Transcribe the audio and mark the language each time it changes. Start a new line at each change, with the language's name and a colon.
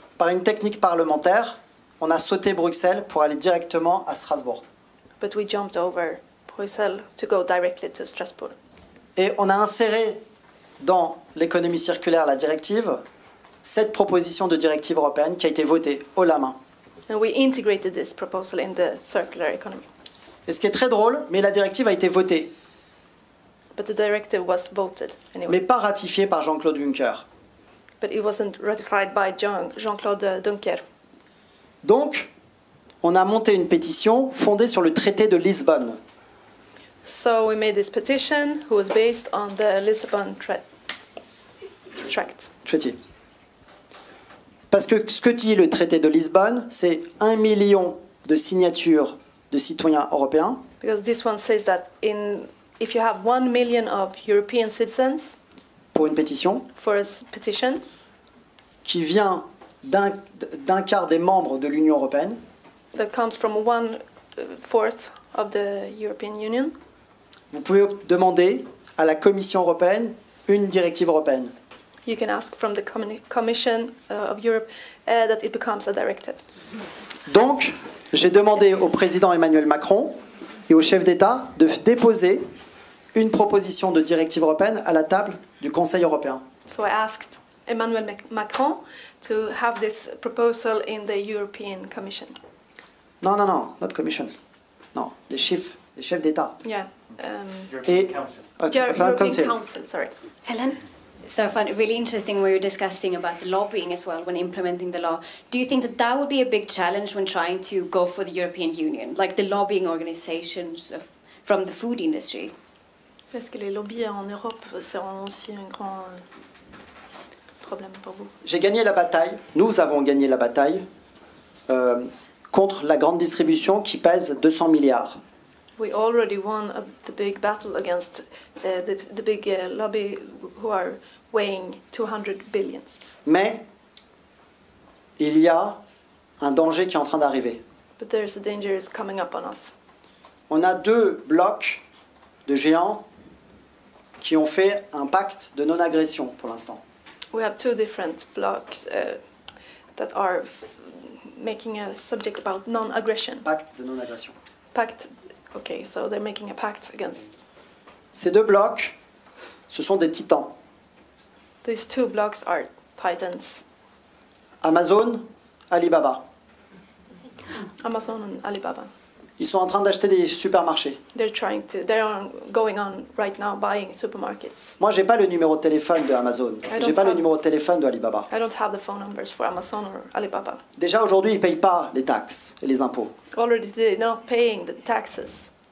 French: Par une technique parlementaire, on a sauté Bruxelles pour aller directement à Strasbourg.
English: But we jumped over Brussels to go directly to Strasbourg.
French: Et on a inséré dans l'économie circulaire, la directive, cette proposition de directive européenne qui a été votée haut la main.
English: And we integrated this proposal in the circular economy.
French: Et ce qui est très drôle, mais la directive a été votée.
English: But the directive was voted anyway.
French: mais pas ratifié par Jean-Claude Juncker.
English: But it wasn't ratified by Jean-Claude Juncker.
French: Donc, on a monté une pétition fondée sur le traité de Lisbonne.
English: So we made this petition, who was based on the Lisbon Tract.
French: Traité. Parce que ce que dit le traité de Lisbonne, c'est 1 million de signatures de citoyens européens.
English: Because this one says that if you have 1 million of European citizens
French: pour une pétition
English: for a petition
French: qui vient d'un quart des membres de l'Union européenne,
English: that comes from 1/4 of the European Union,
French: vous pouvez demander à la Commission européenne une directive européenne.
English: you can ask from the Commission of Europe that it becomes a directive.
French: Donc, j'ai demandé au président Emmanuel Macron et au chef d'État de déposer une proposition de directive européenne à la table du Conseil européen.
English: So I asked Emmanuel Macron to have this proposal in the European Commission.
French: Non,
English: not Commission.
French: Non, les chefs d'État.
English: Yeah.
French: Et
English: European Council, sorry. Helen? So I find it really interesting where you're discussing about the lobbying as well when implementing the law. Do you think that that would be a big challenge when trying to go for the European Union, like the lobbying organizations from the food industry?
French: Est-ce que les lobbies en Europe seront aussi un grand problème pour vous? J'ai gagné la bataille, nous avons gagné la bataille contre la grande distribution qui pèse 200 milliards.
English: We already won the big battle against the big lobby who are weighing 200 billions.
French: Mais il y a un danger qui est en train d'arriver.
English: But there's a danger is coming up on us.
French: On a 2 blocs de géants qui ont fait un pacte de non-agression pour l'instant.
English: We have 2 different blocks that are making a subject about non-aggression.
French: Pacte de non-agression.
English: Pact. Okay, so they're making a pact against.
French: Ces 2 blocs, ce sont des titans.
English: These 2 blocks are titans.
French: Amazon, Alibaba.
English: Amazon and Alibaba.
French: Ils sont en train d'acheter des supermarchés.
English: They're going on right now buying supermarkets.
French: Moi, j'ai pas le numéro de téléphone de Amazon. J'ai pas le numéro de téléphone de Alibaba.
English: I don't have the phone numbers for Amazon or Alibaba.
French: Déjà aujourd'hui, ils payent pas les taxes et les impôts.
English: Already they're not paying the taxes.